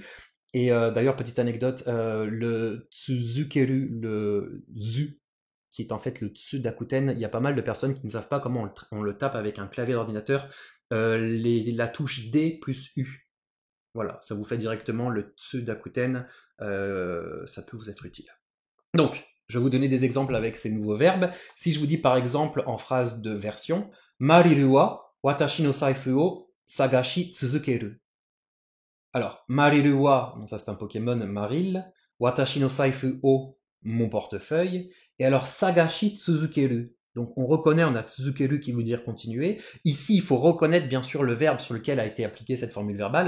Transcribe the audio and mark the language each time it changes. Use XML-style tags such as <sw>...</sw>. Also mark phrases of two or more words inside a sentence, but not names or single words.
<fr>Et d'ailleurs, petite anecdote, le tsuzukeru, le zu, qui est en fait le tsu d'Akuten, il y a pas mal de personnes qui ne savent pas comment on le tape avec un clavier d'ordinateur, la touche D plus U. Voilà, ça vous fait directement le tsu d'Akuten, ça peut vous être utile. Donc, je vais vous donner des exemples avec ces nouveaux verbes. Si je vous dis par exemple en phrase de version,</fr> <ja>マリルは私の財布を探し続ける.</ja> <fr>Alors,</fr> <ja>マリルは,</ja> <fr>bon, ça c'est un Pokémon, Maril,</fr> <ja>私の財布を,</ja> <fr>mon portefeuille, et alors</fr> <ja>探し続ける.</ja> <fr>Donc on reconnaît, on a tsuzukeru qui veut dire continuer. Ici, il faut reconnaître bien sûr le verbe sur lequel a été appliquée cette formule verbale.</fr>